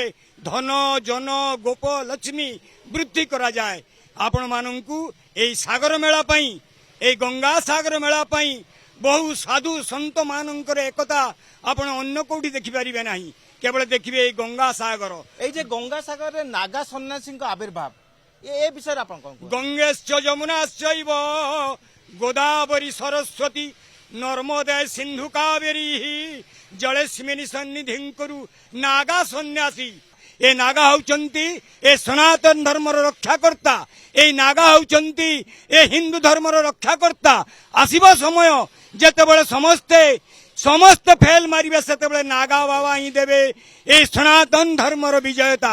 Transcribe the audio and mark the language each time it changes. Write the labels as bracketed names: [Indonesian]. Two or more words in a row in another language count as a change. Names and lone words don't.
[Odia] ଧନ ଜନ ଗୋପ ଲକ୍ଷ୍ମୀ ବୃଦ୍ଧି କରାଯାଏ। ଆପଣ ମାନଙ୍କୁ ଏଇ ସାଗର ମେଳା ପାଇଁ, ଏଇ ଗଙ୍ଗା ସାଗର ମେଳା ପାଇଁ ବହୁ ସାଧୁ ସନ୍ଥ ମାନଙ୍କର ଏକତା ଆପଣ ଅନ୍ୟ କୋଉଠି ଦେଖିପାରିବେ ନାହିଁ। କେବଳ ଦେଖିବେ ଏଇ ଗଙ୍ଗା ସାଗର। ଏଇ ଯେ ଗଙ୍ଗା ସାଗରେ ନାଗା ସନ୍ନ୍ୟାସୀଙ୍କ ଆବିର୍ଭାବ ଏ ବିଷୟେ ଆପଣ কଣ କୁହନ୍ତି? [Sanskrit] গঙ্গেশ্চ যমুনাশ্চৈব গোদাবরী সরস্বতী নর্মদে সিন্ধু কাবেরী জলেস্মিনী সন্নিধিং করু নাগা সন্ন্যাসী। [Odia] ଏ ନାଗା ହଉଛନ୍ତି ଏ ସନାତନ ଧର୍ମର ରକ୍ଷାକର୍ତ୍ତା। ଏଇ ନାଗା ହଉଛନ୍ତି ଏ ହିନ୍ଦୁ ଧର୍ମର ରକ୍ଷାକର୍ତ୍ତା। ଆସିବ ସମୟ ଯେତେବେଳେ ସମସ୍ତେ ଫେଲ ମାରିବେ, ସେତେବେଳେ ନାଗା ବାବା ହିଁ ଦେବେ ଏଇ ସନାତନ ଧର୍ମର ବିଜୟତା।